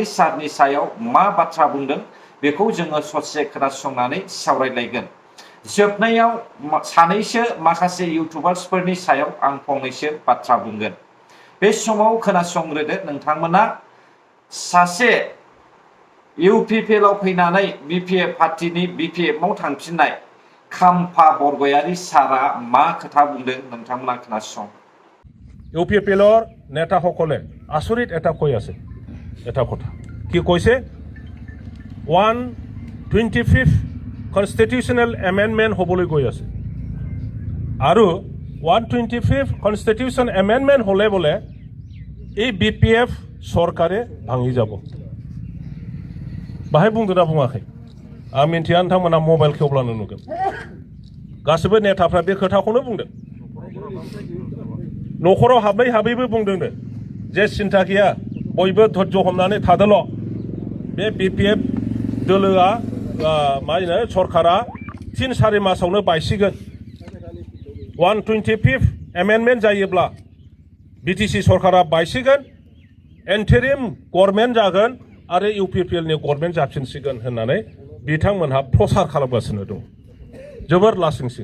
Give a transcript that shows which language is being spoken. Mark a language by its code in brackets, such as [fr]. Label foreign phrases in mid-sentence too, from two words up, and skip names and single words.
[brx] सारनि सायाव मा बाथ्रा बुंदों बेखौ जोङो ससे खोनासंनानै सावरायलायगोन जोबनायाव सानैसो माखासे इउटुबार्सफोरनि सायाव आं फंनैसो बाथ्रा बुंगोन बे समाव खोनासंग्रोदो नोंथांमोना सासे इउपिपिएलआव फैनानै बिपिएफ पार्टिनि बिपिएफआव थांफिननाय खाम्फा बरगयारी सारा मा खोथा बुंदों नोंथांमोना खोनासं [as] ইউপিপিএলৰ নেতাসকলে আচৰিত এটা কৈ আছে এটা কথা কি কৈছে 125th [en] constitutional amendment [as] হ'বলৈ গৈ আছে আৰু 125th [en] constitution amendment [as] হ'লে বোলে এই বিপিএফ চৰকাৰে ভাঙি যাব [brx] बाहाय बुंदोंना बुङाखै आं मिन्थिया नोंथांमोना मबाइल खेवब्लानो नुगोन गासिबो नेताफ्रा बे खोथाखौनो बुंदों न'खराव हाबै बुंदोंनो जे सिन्था गैया बयबो धैर्य हमनानै थादोल' बे बिपिएफ दोलोआ मा होनो सरकारा 3-4 मासावनो बायसिगोन 125th एमेन्डमेन्ट जायोब्ला बिटिसि सरकारा बायसिगोन [en] interim government [brx] जागोन आरो इउपिपिएलनि गभर्नमेन्ट जाफिनसिगोन होननानै बिथांमोनहा प्रसार खालामगासिनो दं जोबोर लासिंसिं